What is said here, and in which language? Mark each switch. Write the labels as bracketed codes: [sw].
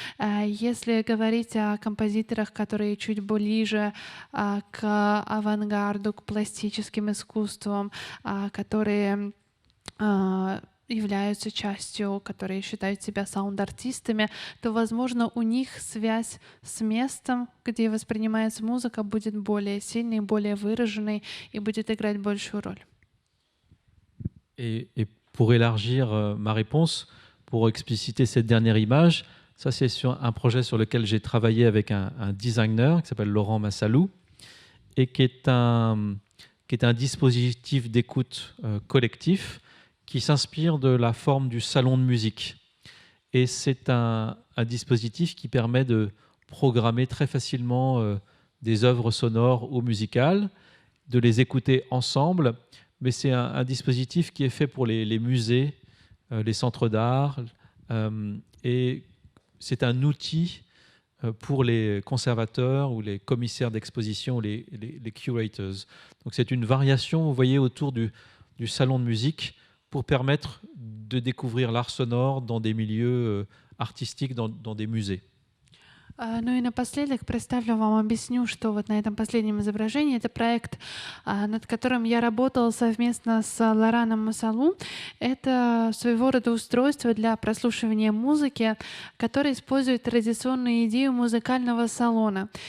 [ru] Если говорить о композиторах, которые чуть ближе к авангарду, к пластическим искусствам, которые являются частью, которые считают себя саунд-артистами, то, возможно, у них связь с местом, где воспринимается музыка, будет более сильной, более выраженной и будет играть большую роль. [fr] Et pour élargir ma réponse, pour expliciter cette dernière image, ça c'est sur un projet sur lequel j'ai travaillé avec un designer qui s'appelle Laurent Massalou et qui est un dispositif d'écoute collectif qui s'inspire de la forme du salon de musique. Et c'est un dispositif qui permet de programmer très facilement des œuvres sonores ou musicales, de les écouter ensemble, mais c'est un dispositif qui est fait pour les musées, les centres d'art, et c'est un outil pour les conservateurs ou les commissaires d'exposition, les curators. Donc c'est une variation, vous voyez, autour du salon de musique, pour permettre de découvrir l'art sonore dans des milieux artistiques, dans des musées. [ru] Ну и напоследок представлю вам, объясню, что вот на этом последнем изображении это проект, над которым я работала совместно с Лораном Масалу. Это своего рода устройство для прослушивания музыки, которое использует традиционную идею музыкального салона.